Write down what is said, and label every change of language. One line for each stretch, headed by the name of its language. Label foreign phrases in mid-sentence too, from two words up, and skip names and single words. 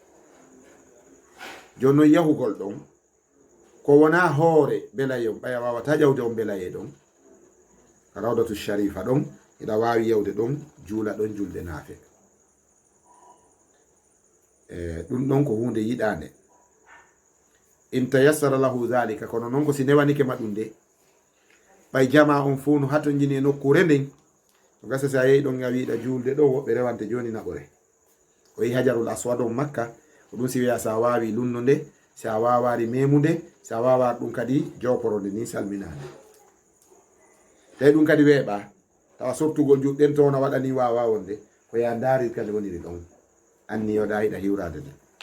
Fula: joni noon yahugol ɗon ko wona hoore belaye on ɓaya wawata ƴawde on belaye ɗon ka
Arabic: روضة شريفة
Fula: ɗon, ina wawi yawde ɗon juula ɗon julde naafe. ɗum ɗon ko hunde yiɗande.
Arabic: إن تيسر له ذلك,
Fula: kono noon ko si newanike ma ɗum de ɓay jama on fuu no hato jini e nokkure nden, ko gasa sa yehi ɗon a wiɗa julde ɗo woɓɓe rewante joni naɓore. o yi
Arabic: الحجر الأسود
Fula: on makka, ko ɗum si wiya sa wawi lunno nde, sa wawari memude, sa wawa ɗum kadi joporode ni salminade. tawi ɗum kadi weeɓa tawa sortugol juɗɗen to wona waɗani wawa wonde, ko ya daari kadi woniri ɗon anni yoɗa yiɗa hiwrade nde.